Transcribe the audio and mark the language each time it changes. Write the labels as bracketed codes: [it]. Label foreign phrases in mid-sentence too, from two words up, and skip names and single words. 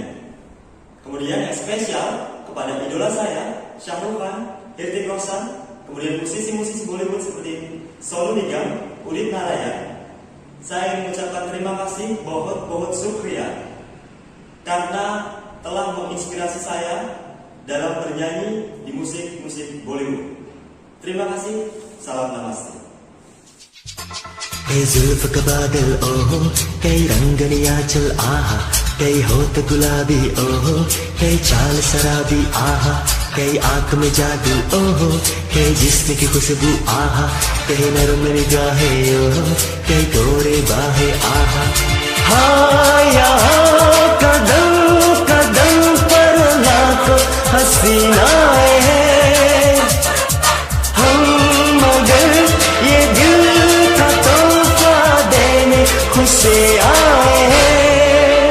[id] Kemudian yang spesial kepada idola saya, Shah Rukh Khan, Hrithik Roshan, kemudian musisi-musisi Bollywood seperti Sonu Nigam, Udit Narayan. Saya ingin mengucapkan terima kasih, [hi] बहुत शुक्रिया, [id] karena telah menginspirasi saya dalam bernyanyi di musik-musik Bollywood. Terima kasih, salam namaste. [hi] कई जुल्फ का बादल ओहो, कई रंगनिया चल आहा, कई होठ गुलाबी ओहो, कई चाल शराबी आहा, कई आंख में जादू ओहो, कई जिस्म की खुशबू आहा, कई नरम निगाहें ओहो, कई गोरे बाहें आहा। हाँ यहाँ कदम कदम पर लाखों हसीनाएं हैं, हम मगर ये दिल का तोहफा देने खुश आए हैं।